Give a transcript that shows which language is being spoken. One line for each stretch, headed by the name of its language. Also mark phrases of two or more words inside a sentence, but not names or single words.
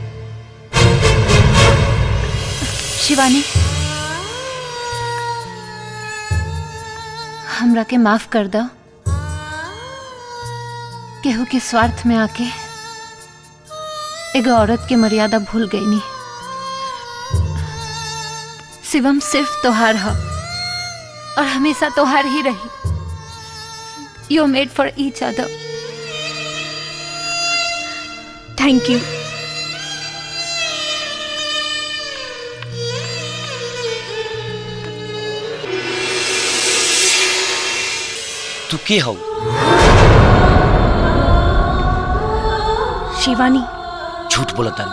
Bhojpuri: शिवानी, हमरा के माफ कर दो। केहू के स्वार्थ में आके एगो औरत के मर्यादा भूल गई नी। शिवम सिर्फ तोहार है और हमेशा तोहार ही रही।
English: you made for each other. thank you.
Bhojpuri: तू के हो? शिवानी। झूठ बोला तारू।